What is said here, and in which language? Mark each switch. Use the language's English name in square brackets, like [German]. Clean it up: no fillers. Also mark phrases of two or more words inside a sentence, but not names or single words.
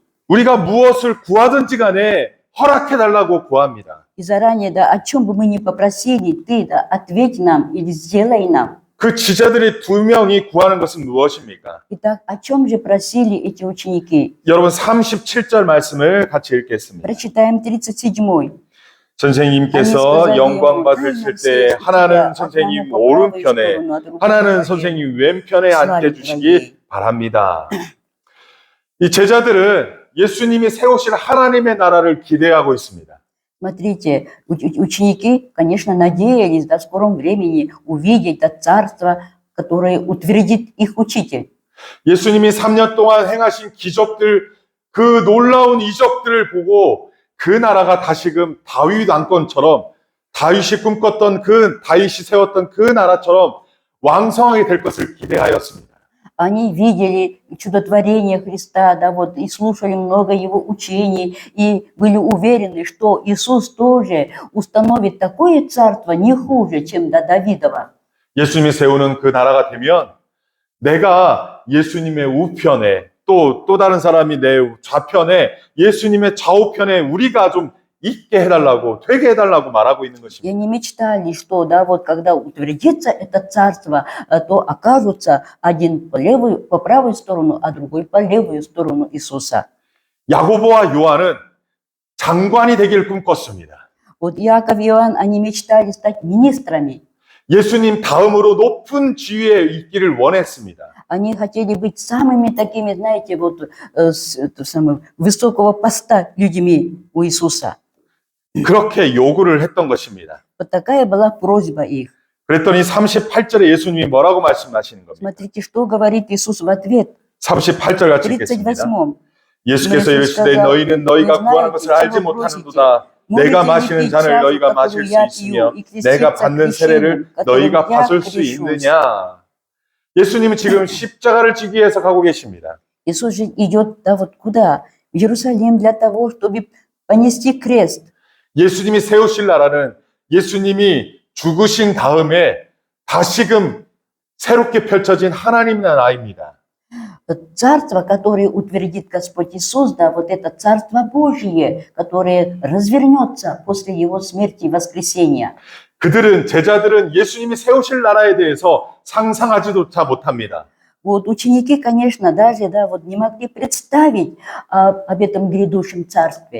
[Korean] 우리가 무엇을 구하든지 간에 허락해달라고 구합니다. [Russian] И заранее, да, о чем бы мы ни попросили, ты, да, ответь нам или сделай нам. [Korean] 그 지자들이 2명이 구하는 것은 무엇입니까? [Russian] Итак, о чем же просили эти ученики? [Korean] 여러분 37절 말씀을 같이 읽겠습니다. [Russian] Прочитаем 37. [Korean] 선생님께서 영광 받으실 때 하나는 선생님 오른편에 하나는 선생님 왼편에 앉혀주시기 바랍니다. 이 제자들은 예수님이 세우실 하나님의 나라를 기대하고 있습니다. [Russian] Смотрите, ученики, конечно, надеялись, да, в скором времени увидеть это царство, которое утвердит их учитель. [Korean] 예수님이 3년 동안 행하신 기적들, 그 놀라운 이적들을 보고 그 나라가 다시금 다윗 왕권처럼 다윗이 꿈꿨던 다윗이 세웠던 그 나라처럼 왕성하게 될 것을 기대하였습니다. [Russian] Они видели чудотворение Христа, да, вот, и слушали много Его учений, и были уверены, что Иисус тоже установит такое царство не хуже, чем до Давидова. [Korean] 예수님이 세우는 그 나라가 되면 내가 예수님의 우편에 또 다른 사람이 내 좌편에 예수님의 좌우편에 우리가 좀 있게 해달라고, 되게 해달라고 말하고 있는 [Russian] И [Korean] 것입니다. [Russian] они мечтали, что, да, вот, когда утвердится это царство, то окажутся один по правую сторону, а другой по левую сторону Иисуса. [Korean] 야고보와 요한은 장관이 되길 꿈꿨습니다. [Russian] Вот Яков и Иоанн, они мечтали стать министрами. [Korean] 예수님 다음으로 높은 지위에 있기를 원했습니다. [Russian] Они хотели быть самыми такими, знаете, вот высокого поста людьми у Иисуса. [Korean] 그렇게 요구를 했던 것입니다. [Russian] Вот такая была просьба их. [Korean] 그랬더니 38절에 예수님이 뭐라고 말씀하시는 겁니까? [Russian] Смотрите, что говорит Иисус в ответ [Korean] 38절 [Russian] в [Korean] 같이 읽겠습니다. [Russian] 38-м. [Korean] 예수께서 이르시되 너희는 너희가 구하는 것을 알지 못하는도다. 내가 마시는 잔을 너희가 마실 수 있으며 내가 받는 세례를 너희가 받을 수 있느냐. 예수님은 지금 십자가를 지기 위해서 가고 계십니다. [Russian] Иисус же идет, да, вот куда? В Иерусалим для того, чтобы понести крест. [Korean] 예수님이 세우실 나라는 예수님이 죽으신 다음에 다시금 새롭게 펼쳐진 하나님 나라입니다. [Russian] Царство, которое утвердит Господь Иисус, да, вот это Царство Божие, которое развернется после Его смерти и воскресения. [Korean] 그들은 제자들은 예수님이 세우실 나라에 대해서 상상하지조차 못합니다. [Russian] Вот ученики, конечно, даже, да, вот не могли представить об этом грядущем царстве.